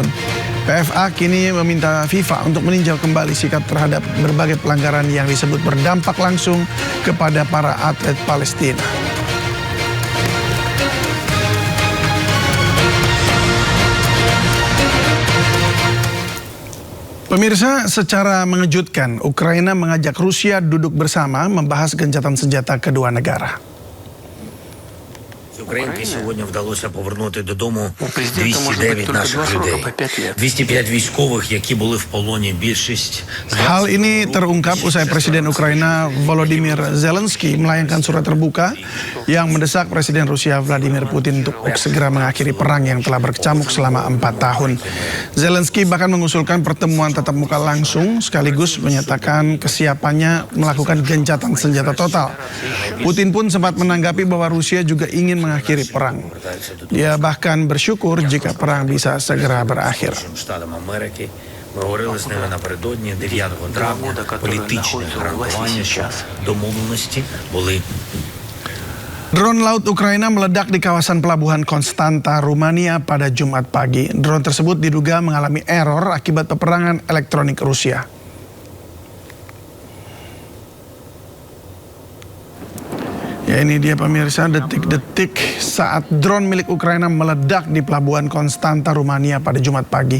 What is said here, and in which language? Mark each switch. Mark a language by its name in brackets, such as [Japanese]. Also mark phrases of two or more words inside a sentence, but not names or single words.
[Indonesian] PFA kini meminta FIFA untuk meninjau kembali sikap terhadap berbagai pelanggaran yang disebut berdampak langsung kepada para atlet Palestina. Pemirsa, secara mengejutkan, Ukraina mengajak Rusia duduk bersama membahas gencatan senjata kedua negara. [Ukrainian] Українки сьогодні вдалося повернути додому 209 наших людей. 205 військових, які були в полоні, більшість. [Indonesian] Hal ini terungkap usai Presiden Ukraina Volodymyr Zelensky melayangkan surat terbuka yang mendesak Presiden Rusia Vladimir Putin untuk segera mengakhiri perang yang telah berkecamuk selama 4 tahun. Zelensky bahkan mengusulkan pertemuan tatap muka langsung sekaligus menyatakan kesiapannya melakukan gencatan senjata total. Putin pun sempat menanggapi bahwa Rusia juga ingin mengakhiri perang. Dia bahkan bersyukur jika perang bisa segera berakhir. [Ukrainian] Штатам Америки. Ми говорили з ними напередодні 9 травня. Політичне гарантування, що домовленості були. [Indonesian] Drone laut Ukraina meledak di kawasan pelabuhan Konstanta, Rumania pada Jumat pagi. Drone tersebut diduga mengalami error akibat peperangan elektronik Rusia. Ya, ini dia pemirsa detik-detik saat drone milik Ukraina meledak di pelabuhan Konstanta, Rumania pada Jumat pagi.